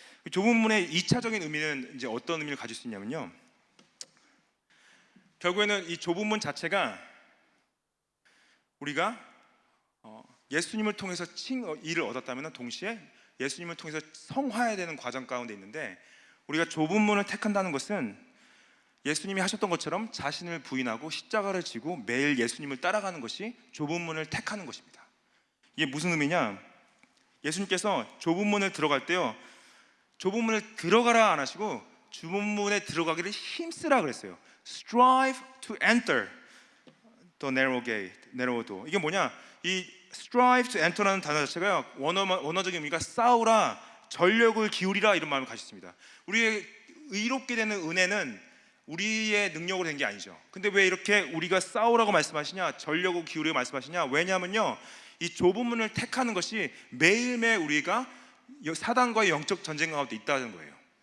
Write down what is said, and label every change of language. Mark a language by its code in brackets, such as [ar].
[ko] 좁은 문의 2차적인 의미는 이제 어떤 의미를 가질 수 있냐면요, 결국에는 이 좁은 문 자체가 우리가 예수님을 통해서 일을 얻었다면 동시에 예수님을 통해서 성화해야 되는 과정 가운데 있는데, 우리가 좁은 문을 택한다는 것은 예수님이 하셨던 것처럼 자신을 부인하고 십자가를 지고 매일 예수님을 따라가는 것이 좁은 문을 택하는 것입니다. 이게 무슨 의미냐? 예수님께서 좁은 문을 들어갈 때요, 좁은 문을 들어가라 안 하시고 좁은 문에 들어가기를 힘쓰라 그랬어요. [en] Strive to enter the narrow gate, narrow door. [ko] 이게 뭐냐? 이 [en] strive to enter [ko] 라는 단어 자체가 원어적인 의미가 싸우라, 전력을 기울이라 이런 마음을 가졌습니다. 우리의 의롭게 되는 은혜는 우리의 능력으로 된 게 아니죠. 근데 왜 이렇게 우리가 싸우라고 말씀하시냐, 전력을 기울이라고 말씀하시냐? 왜냐하면요, 이 좁은 문을 택하는 것이 매일매일 우리가 사단과의 영적 전쟁 가운데 있다는 거예요.